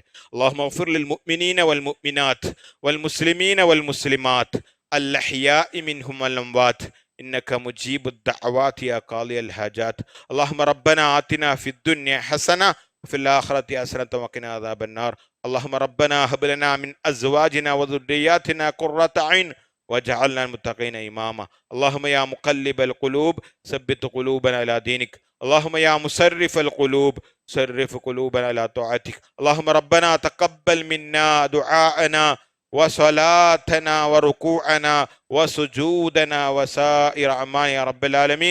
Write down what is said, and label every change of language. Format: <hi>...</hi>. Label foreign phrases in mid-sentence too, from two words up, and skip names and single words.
<ar>اللهم اغفر للمؤمنين والمؤمنات والمسلمين والمسلمات الأحياء منهم والأموات إنك مجيب الدعوات يا قاضي الحاجات. اللهم ربنا آتنا في الدنيا حسنة وفي الآخرة حسنة وقنا عذاب النار. اللهم ربنا هب لنا من أزواجنا وذرياتنا قرة عين واجعلنا المتقين إماما. اللهم يا مقلب القلوب ثبت قلوبنا على دينك. اللهم يا مسرف القلوب صرف قلوبنا على طاعتك. اللهم ربنا تقبل منا دعاءنا وصلاتنا وركوعنا وسجودنا وسائر أعمالنا يا رب العالمين.</ar>